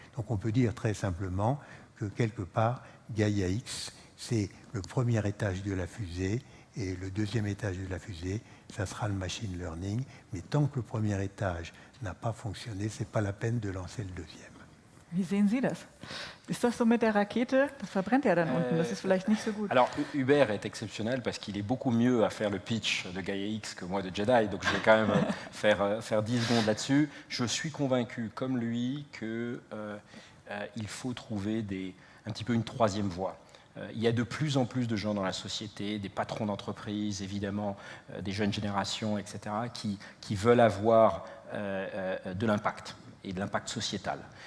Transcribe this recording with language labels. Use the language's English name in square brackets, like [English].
[French] Donc on peut dire très simplement que quelque part, Gaia-X, c'est le premier étage de la fusée, et le deuxième étage de la fusée, ça sera le machine learning. Mais tant que le premier étage n'a pas fonctionné, ce n'est pas la peine de lancer le deuxième. [German] Wie sehen Sie das? Ist das so mit der Rakete? Das verbrennt ja dann unten, das ist vielleicht nicht so gut. [French] Alors, Hubert est exceptionnel parce qu'il est beaucoup mieux à faire le pitch de Gaia-X que moi de Jedi, donc je vais quand même faire 10 secondes là-dessus. Je suis convaincu, comme lui, qu'il faut trouver un petit peu une troisième voie. Il y a de plus en plus de gens dans la société, des patrons d'entreprise, évidemment, des jeunes générations, etc., qui veulent avoir de l'impact, et de l'impact sociétal.